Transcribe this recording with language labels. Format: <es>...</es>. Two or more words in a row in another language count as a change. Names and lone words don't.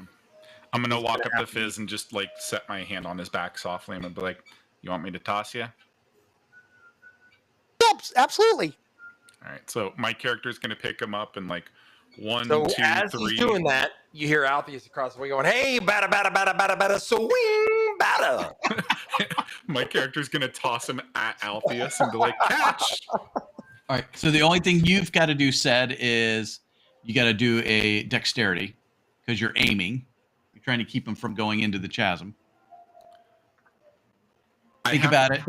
<en>I'm gonna He's walk gonna up to have to Fizz and just set my hand on his back softly and be like, "You want me to toss you?" Yep, absolutely. All right. So my character's gonna pick him up and 1, So 2, as 3. he's doing that, you hear Altheus across the way going, "Hey, bada bada bada bada bada, swing bada." My character's gonna toss him at Altheus and be like, "Catch!" All right. So the only thing you've got to do, said, is you got to do a dexterity because you're aiming. You're trying to keep him from going into the chasm. Think about it.</en>